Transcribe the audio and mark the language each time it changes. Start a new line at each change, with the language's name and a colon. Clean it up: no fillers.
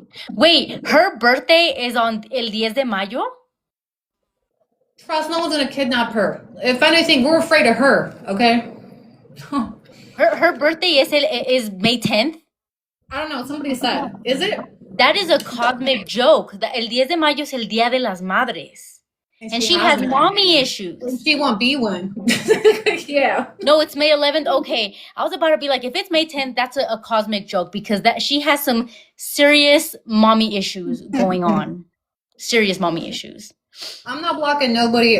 English: Wait, her birthday is on
Spanish: el 10 de mayo?
English: Trust, no one's gonna kidnap her. If anything, we're afraid of her, okay? Her birthday is May 10th? I don't know, somebody said. Is it? That is a cosmic joke.
Spanish: El 10 de mayo es el Día de las Madres.
English: And she has mommy issues. She won't be one. Yeah. No, it's May 11th. Okay. I was about to be like, if it's May 10th, that's a cosmic joke, because she has some serious mommy issues going on. Serious mommy issues. I'm not blocking nobody.